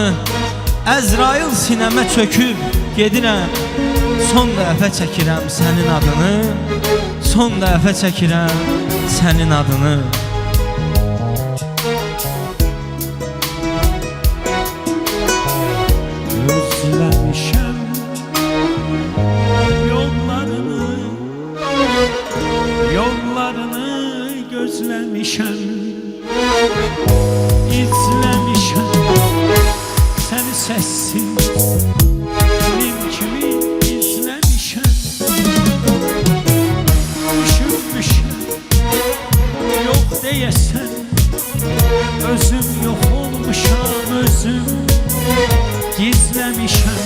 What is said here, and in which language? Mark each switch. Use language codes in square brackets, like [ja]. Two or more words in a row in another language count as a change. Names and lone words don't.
[az] Əzrail sinəmə çöküb gedirəm, son dəfə çəkirəm sənin adını, son dəfə çəkirəm sənin adını. [tr] Özlemişem yollarını, yollarını gözlemişem, izlemişem seni sessiz, benim kimi izlemişem. [az] Düşünmüşem yok deyesen, özüm yok olmuşam, özüm gizlemişem.